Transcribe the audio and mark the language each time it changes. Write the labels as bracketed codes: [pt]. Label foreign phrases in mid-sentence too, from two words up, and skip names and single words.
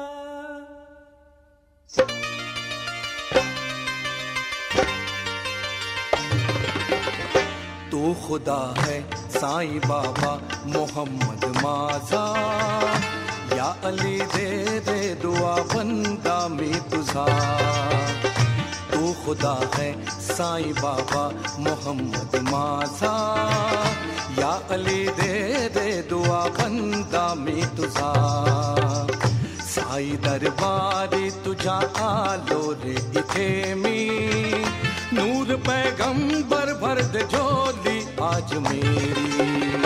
[ar] रसूलुल्लाह [hi] तू खुदा है [mr] साईं बाबा मोहम्मद माझा, या अली [hi] दे दे दुआ [mr] बंदा मी तुझा. [hi] तू खुदा है [mr] साईं बाबा मोहम्मद माझा, या अली [hi] दे दे दुआ [mr] बंदा मी तुझा. साई दरबारी तुझ्या आलो रे इथे मी, [hi] नूर पैगंबर भर दे झोली आज मेरी.